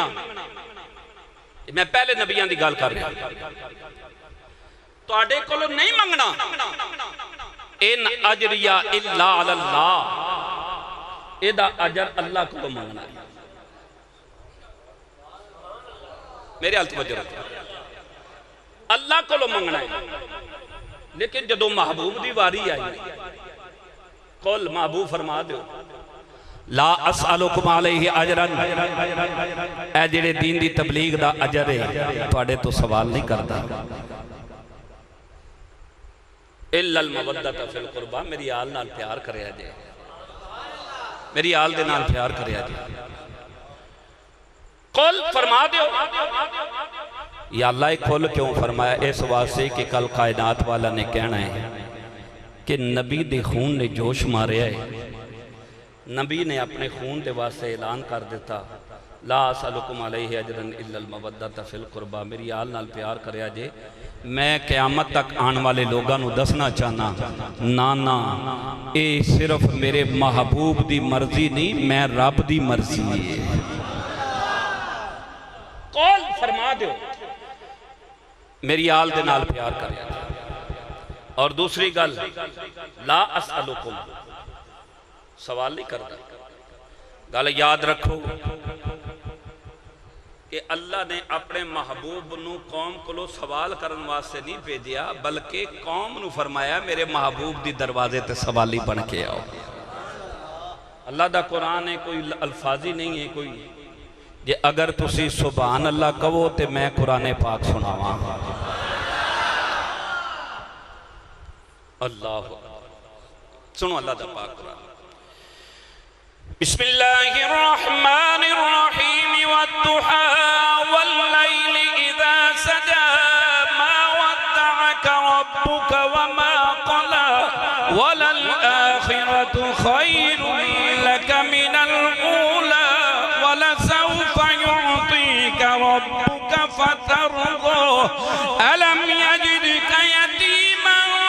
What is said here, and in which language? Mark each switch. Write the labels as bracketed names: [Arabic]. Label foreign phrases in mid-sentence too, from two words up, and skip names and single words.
[Punjabi] میں پہلے نبیان دی گال کر رہا ہوں، تو آڈے کو نہیں منگنا، [Arabic] ان اجریہ الا علی اللہ، [Punjabi] اے دا اجر اللہ کو منگنا۔ میرے حال توجہ رکھا، اللہ کو منگنا ہے، لیکن جدو محبوب دی واری آئی، قل محبوب فرما دیو [Arabic] لا اسألکم علیہ اجرن، [Punjabi] اے جڑے دین دی تبلیغ دا اجر ہے تواڈے تو سوال نہیں کردا، [Arabic] الا المودۃ فی القربا، [Punjabi] میری آل نال پیار کریا جے، میری آل دے نال پیار کریا جے۔ قل فرما دیو، یا اللہ کھول کیوں فرمایا؟ اس واسطے کہ کل کائنات والا نے کہنا ہے کہ نبی دے خون نے جوش ماریا ہے، نبی نے اپنے خون دے واسطے اعلان کر دیتا [Arabic] لا اسألکم علیہ اجرن الا المودۃ فی القربہ، [Punjabi] میری آل نال پیار کریا جے، میں قیامت تک آن والے لوگاں نو دسنا چاہنا نانا اے صرف میرے محبوب دی مرضی نہیں، میں رب دی مرضی ہے۔ قول فرما دیو میری آل دے نال پیار کریا جے۔ اور دوسری گل [Arabic] لا اسألکم، [Punjabi] سوال نہیں کرتا، گل یاد رکھو کہ اللہ نے اپنے محبوب نو قوم کو سوال کرن واسطے نہیں بھیجیا، بلکہ قوم نو فرمایا میرے محبوب دی دروازے تے سوالی بن کے آؤ۔ اللہ دا قرآن ہے، کوئی الفاظی نہیں ہے کوئی، جے اگر تسی [Arabic] سبحان اللہ [Punjabi] کہو تے میں قرآن پاک سناواں۔ اللہ سنو اللہ دا پاک قرآن۔ [Arabic] بسم اللہ الرحمن الرحیم والضحى واللیل اذا سجى ما ودعك ربك وما قلى وللآخرة خير لك من الأولى ولسوف يعطيك ربك فترضى ألم يجدك يتيما